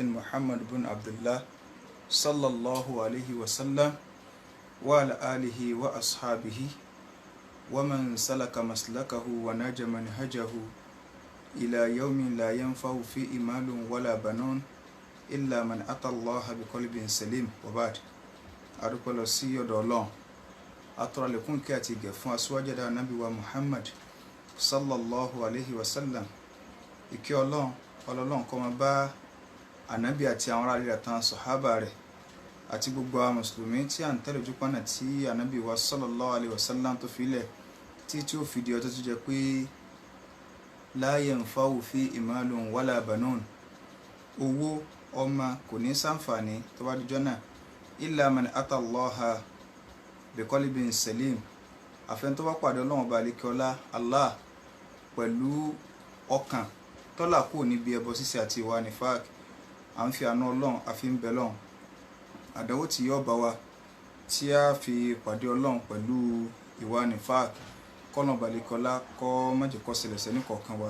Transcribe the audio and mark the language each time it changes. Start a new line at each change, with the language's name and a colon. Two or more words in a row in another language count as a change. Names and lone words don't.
Arabic: محمد بن عبد الله صلى الله عليه وسلم وعلى آله وأصحابه ومن سلك مسلكه ونجى منهجه إلى يوم لا ينفع فيه مال ولا بنون إلا من أتى الله بقلب سليم وبعد
Yoruba: adúpẹ́ lọ sí ọ̀dọ̀ Ọlọ́run atọrọ àlékún kí àti ìgẹ̀ fún aṣíwájú ẹ̀dá Ànábì wa Muhammad
Arabic: صلى الله عليه وسلم.
Yoruba: Ìkẹ́ Ọlọ́run kó máa bá Ànábì àti àwọn ará ilé àtàwọn sàhábà rẹ̀ àti gbogbo àwọn mùsùlùmí tí à ń tẹ̀lé ojú pọ́nà tí Ànábì wa
Arabic: صلى الله عليه وسلم
Yoruba: tó fi lẹ̀ tí ó fi di ọjọ́ tó jẹ́ pé
Arabic: لا ينفع فيه مال ولا بنون,
Yoruba: owó ọmọ kò ní ṣàǹfààní tó bá dijọ́ náà
Arabic: إلا من أتى الله بقلب سليم,
Yoruba: àfẹn tó bá pàdé Ọlọ́run bá lékè ọlá Allah pẹ̀lú ọkàn tọ́lá kò níbi ẹbọ ṣíṣe àti ìwà nifaq. À ń fi àánú Ọlọ́run àfi ń bẹ Ọlọ́run àdánwò tí yóò bá wa tí a fi pàdé Ọlọ́run pẹ̀lú ìwà nifaq kọ́nà bá lékè ọlá kọ́ má jẹ́ kó ṣẹlẹ̀ sẹ́ni kọ̀ọ̀kan wa.